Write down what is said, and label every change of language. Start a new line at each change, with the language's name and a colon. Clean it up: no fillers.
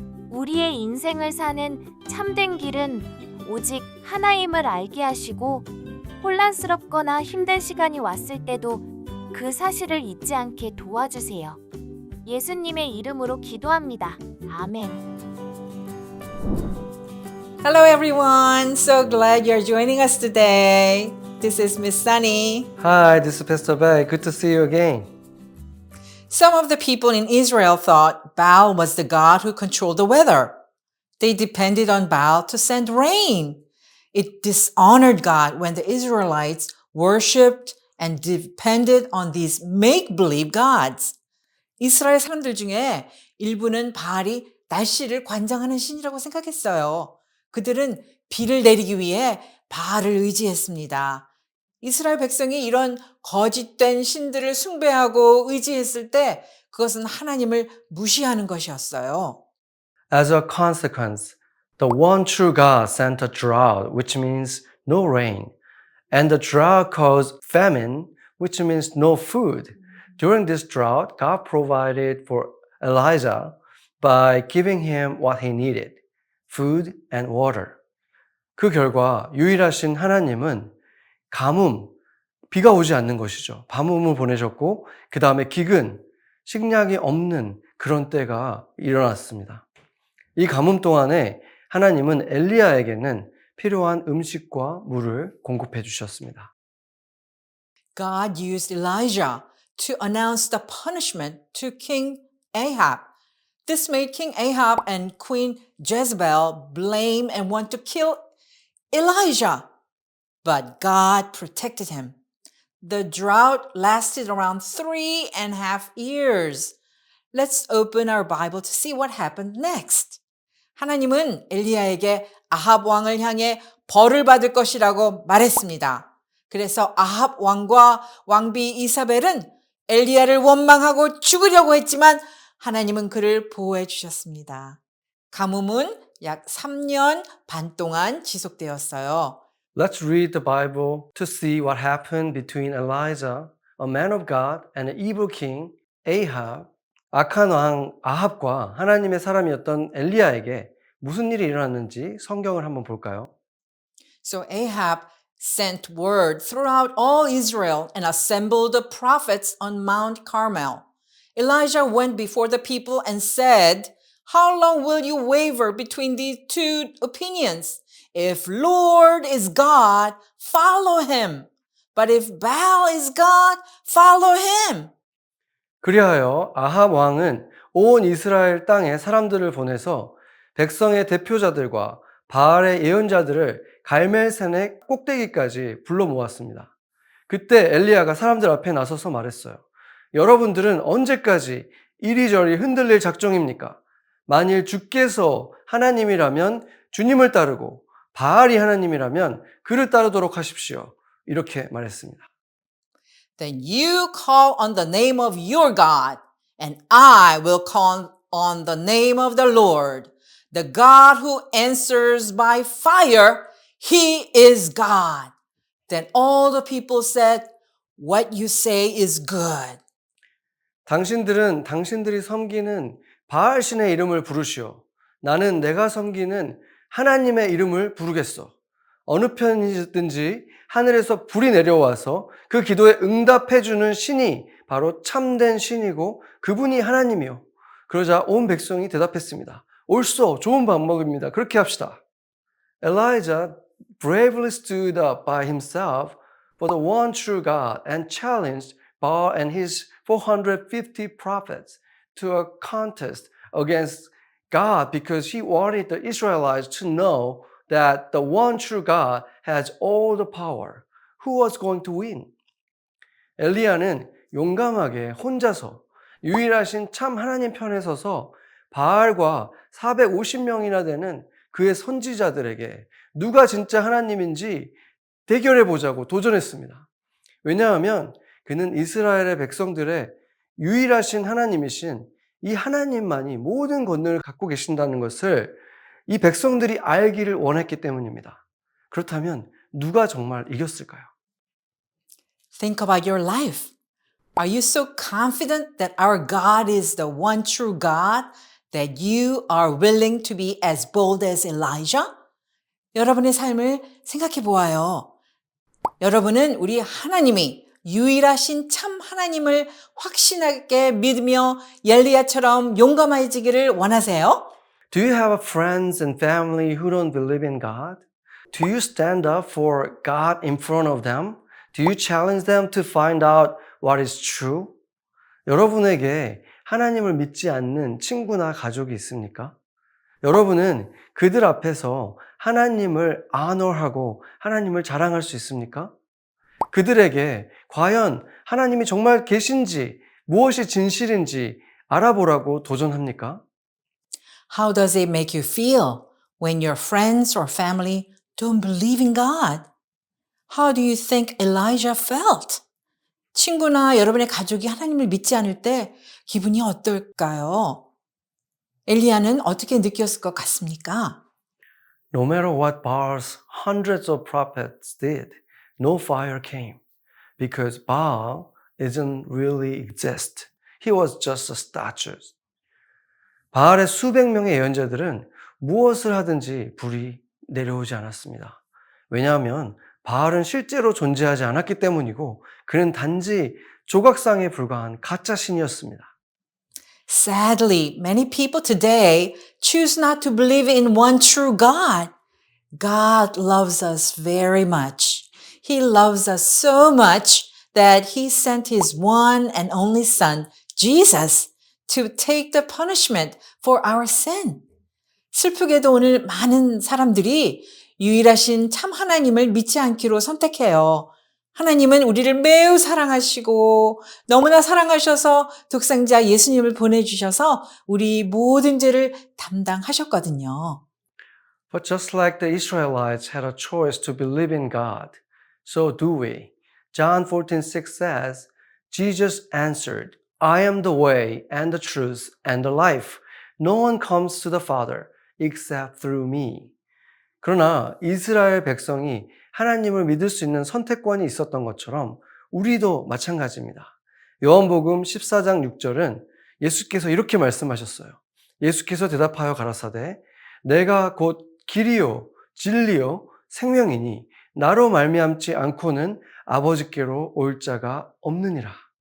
Korean: 우리의 인생을 사는 참된 길은 오직 하나임을 알게 하시고 혼란스럽거나 힘든 시간이 왔을 때도 그 사실을 잊지 않게 도와주세요. 예수님의 이름으로 기도합니다. 아멘.
English: Hello everyone, so glad you're joining us today. This is Miss Sunny. Hi, this is Pastor Bai. Good to see you again. Some of the people in Israel thought Baal was the god who controlled the weather. They depended on Baal to send rain. It dishonored God when the Israelites worshipped and depended on these make-believe gods.
Korean: 이스라엘 사람들 중에 일부는 바알이 날씨를 관장하는 신이라고 생각했어요. 그들은 비를 내리기 위해 바알을 의지했습니다. 이스라엘 백성이 이런 거짓된 신들을 숭배하고 의지했을 때 그것은 하나님을 무시하는 것이었어요.
English: As a consequence, the one true God sent a drought, which means no rain. And the drought caused famine, which means no food. During this drought, God provided for Elijah by giving him what he needed, food and water.
Korean: 그 결과 유일하신 하나님은 가뭄, 비가 오지 않는 것이죠. 밤음을 보내셨고 그 다음에 기근, 식량이 없는 그런 때가 일어났습니다. 이 가뭄 동안에 하나님은 엘리야에게는 필요한 음식과 물을 공급해 주셨습니다.
English: God used Elijah to announce the punishment to King Ahab. This made King Ahab and Queen Jezebel blame and want to kill Elijah. But God protected him. The drought lasted around 3.5 years. Let's open our Bible to see what happened next.
Korean: 하나님은 엘리야에게 아합 왕을 향해 벌을 받을 것이라고 말했습니다. 그래서 아합 왕과 왕비 이사벨은 엘리야를 원망하고 죽으려고 했지만 하나님은 그를 보호해 주셨습니다. 가뭄은 약 3년 반 동안 지속되었어요.
English: Let's read the Bible to see what happened between Elijah, a man of God, and an evil king, Ahab.
Korean: 악한 왕 아합과 하나님의 사람이었던 엘리야에게 무슨 일이 일어났는지 성경을 한번 볼까요?
English: So Ahab sent word throughout all Israel and assembled the prophets on Mount Carmel. Elijah went before the people and said, How long will you waver between these two opinions? If Lord is God, follow him. But if Baal is God, follow him.
Korean: 그리하여 아합 왕은 온 이스라엘 땅에 사람들을 보내서 백성의 대표자들과 바알의 예언자들을 갈멜산의 꼭대기까지 불러 모았습니다. 그때 엘리야가 사람들 앞에 나서서 말했어요. 여러분들은 언제까지 이리저리 흔들릴 작정입니까? 만일 주께서 하나님이라면 주님을 따르고 바알이 하나님이라면 그를 따르도록 하십시오. 이렇게 말했습니다.
English: Then you call on the name of your God, and I will call on the name of the Lord. the God who answers by fire, he is God. Then all the people said, what you say is good.
Korean: 당신들은 당신들이 섬기는 바알 신의 이름을 부르시오. 나는 내가 섬기는 하나님의 이름을 부르겠소. 어느 편이든지 하늘에서 불이 내려와서 그 기도에 응답해 주는 신이 바로 참된 신이고 그분이 하나님이요. 그러자 온 백성이 대답했습니다. 옳소, 좋은 방법입니다. 그렇게 합시다.
English: Elijah bravely stood up by himself for the one true God and challenged Baal and his 450 prophets to a contest against God because he wanted the Israelites to know that the one true God has all the power. Who was going to win?
Korean: 엘리야는 용감하게 혼자서 유일하신 참 하나님 편에 서서 바알과 450명이나 되는 그의 선지자들에게 누가 진짜 하나님인지 대결해 보자고 도전했습니다. 왜냐하면 그는 이스라엘의 백성들의 유일하신 하나님이신 이 하나님만이 모든 권능을 갖고 계신다는 것을 이 백성들이 알기를 원했기 때문입니다. 그렇다면 누가 정말 이겼을까요?
English: Think about your life. Are you so confident that our God is the one true God that you are willing to be as bold as Elijah?
Korean: 여러분의 삶을 생각해 보아요. 여러분은 우리 하나님이 유일하신 참 하나님을 확신하게 믿으며 엘리야처럼 용감해지기를 원하세요?
English: Do you have friends and family who don't believe in God? Do you stand up for God in front of them? Do you challenge them to find out what is true?
Korean: 여러분에게 하나님을 믿지 않는 친구나 가족이 있습니까? 여러분은 그들 앞에서 하나님을 honor하고 하나님을 자랑할 수 있습니까? 그들에게 과연 하나님이 정말 계신지 무엇이 진실인지 알아보라고 도전합니까?
English: How does it make you feel when your friends or family don't believe in God? How do you think Elijah felt?
Korean: 친구나 여러분의 가족이 하나님을 믿지 않을 때 기분이 어떨까요? 엘리야는 어떻게 느꼈을 것 같습니까?
English: No matter what Baal's hundreds of prophets did, no fire came because Baal doesn't really exist. He was just a statue.
Korean: 바알의 수백 명의 예언자들은 무엇을 하든지 불이 내려오지 않았습니다. 왜냐하면 바알은 실제로 존재하지 않았기 때문이고 그는 단지 조각상에 불과한 가짜 신이었습니다.
English: Sadly, many people today choose not to believe in one true God. God loves us very much. He loves us so much that He sent His one and only Son, Jesus, to take the punishment for our sin.
Korean: 슬프게도 오늘 많은 사람들이 유일하신 참 하나님을 믿지 않기로 선택해요. 하나님은 우리를 매우 사랑하시고 너무나 사랑하셔서 독생자 예수님을 보내주셔서 우리 모든 죄를 담당하셨거든요.
English: But just like the Israelites had a choice to believe in God, so do we. John 14:6 says, Jesus answered, I am the way and the truth and the life. No one comes to the Father except through me.
Korean: 그러나 이스라엘 백성이 하나님을 믿을 수 있는 선택권이 있었던 것처럼 우리도 마찬가지입니다. 요한복음 14장 6절은 예수께서 이렇게 말씀하셨어요. 예수께서 대답하여 가라사대 내가 곧 길이요 진리요 생명이니 나로 말미암지 않고는 아버지께로 올 자가 없느니라.